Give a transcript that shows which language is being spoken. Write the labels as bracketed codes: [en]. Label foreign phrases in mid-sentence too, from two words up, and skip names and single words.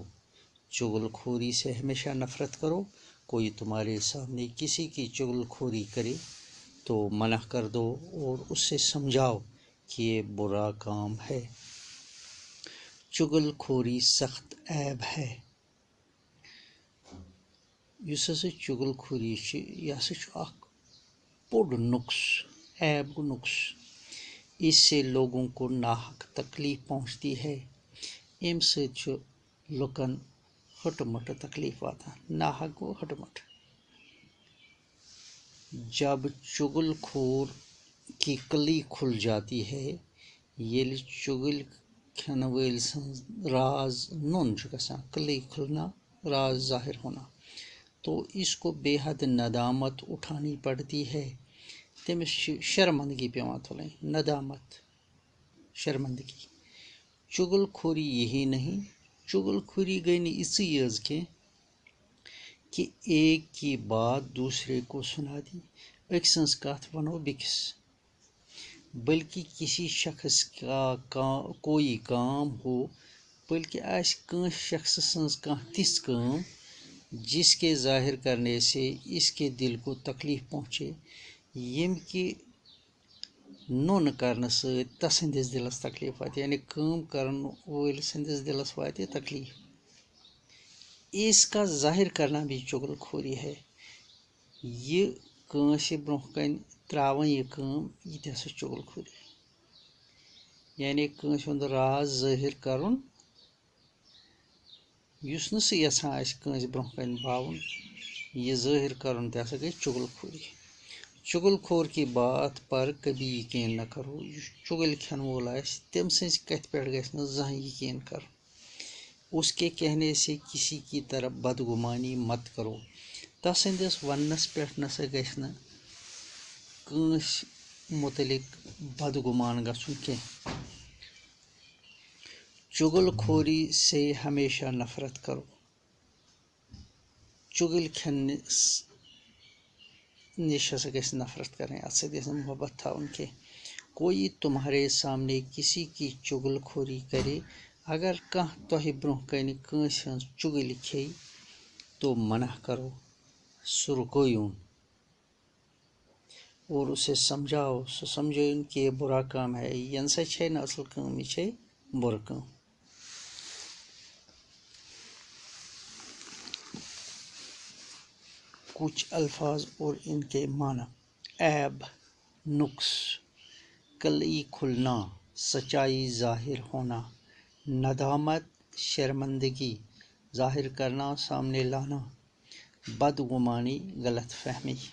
[ur] چغل خوری سے ہمیشہ نفرت کرو۔ کوئی تمہارے سامنے کسی کی چغل خوری کرے تو منع کر دو اور اس سے سمجھاؤ کہ یہ برا کام ہے۔ چغل خوری سخت عیب ہے۔ [ks] یُس ہسا چغل خوری چھِ یہِ ہسا چھُ اکھ بوٚڑ نقص، عیب گوٚو نقص۔ [ur] اس سے لوگوں کو ناحق تکلیف پہنچتی ہے۔ [ks] اَمہِ سۭتۍ چھُ لُکن ہٕٹہٕ مٕٹہٕ تکلیف واتان۔ ناحق گوٚو ہٕٹہٕ مٕٹہٕ۔ [ur] جب چغل خور کی کلی کھل جاتی ہے، [ks] ییٚلہِ چغل کھٮ۪نہٕ وٲلۍ سٕنٛز راز نوٚن چھُ گژھان، [ur] کلی کھلنا، راز ظاہر ہونا، تو اس کو بے حد ندامت اٹھانی پڑتی ہے۔ [ks] تٔمِس چھِ شرمندگی پیٚوان تُلٕنۍ، ندامت، شرمندگی۔ [ur] چغل خوری یہی نہیں، چغل خوری [ks] گئی نہٕ یِژٕے یٲژ کینٛہہ [ur] کہ ایک کی بات دوسرے کو سنا دی، [ks] أکۍ سٕنٛز کتھ ونو بیٚکِس، [ur] بلکہ کسی شخص کا کوئی کام ہو، [ks] بلکہ آسہِ کٲنٛسہِ شخص سٕنٛز کانٛہہ تِژھ کٲم [ur] جس کے ظاہر کرنے سے اس کے دل کو تکلیف پہنچے، [ks] ییٚمہِ کہِ نوٚن کرنہٕ سۭتۍ تسٕنٛدِس دلس تکلیف واتہِ، یعنی کٲم کرن وٲلۍ سٕنٛدِس دلس واتہِ تکلیف، [ur] اس کا ظاہر کرنا بھی چغل خوری ہے۔ [ks] یہ کٲنٛسہِ برونٛہہ کنہِ تراوٕنۍ یہِ کٲم، یہِ تہِ ہسا چغل خوری، یعنی کٲنٛسہِ ہُنٛد راز ظٲہر کرُن، یُس نہٕ سُہ یژھان آسہِ کٲنٛسہِ برونٛہہ کنہِ باوُن، یہ ظٲہر کرُن تہِ ہسا گٔے چغل خوری۔ [ur] چغل خور کی بات پر کبھی یقین نہ کرو۔ [ks] یُس چغل کھٮ۪ن وول آسہِ تٔمۍ سٕنٛزِ کتھِ پٮ۪ٹھ گژھِ نہٕ زٕہٕنۍ یقین کرُن۔ [ur] اس کے کہنے سے کسی کی طرف بدگمانی مت کرو۔ [ks] تسٕنٛدِس وننس پٮ۪ٹھ نسا گژھِ نہٕ کٲنٛسہِ متعلق بدگمان گژھُن کینٛہہ۔ [ur] چغل خوری سے ہمیشہ نفرت کرو۔ [ks] چغل کھٮ۪نس نش ہسا گژھِ نفرت کرٕنۍ، اتھ سۭتۍ گژھِ نہٕ محبت تھاوُن کینٛہہ۔ [ur] کوئی تمہارے سامنے کسی کی چغل خوری کرے، [ks] اگر کانٛہہ تۄہہِ برونٛہہ کنہِ کٲنٛسہِ ہٕنٛز چُگلۍ کھیٚیہِ [ur] تو منع کرو، [ks] سُہ رُکٲیُن [ur] اور اسے سمجھاؤ، [ks] سُہ سمجھٲیُن [ur] کہ یہ برا کام ہے، [ks] یہ نسا چھے نہٕ اصل کٲم، یہ چھے بُرٕ کٲم۔ [ur] کچھ الفاظ اور ان کے معنی: عیب، نقص، کلی کھلنا، سچائی ظاہر ہونا، ندامت، شرمندگی، ظاہر کرنا، سامنے لانا، بدگمانی، غلط فہمی۔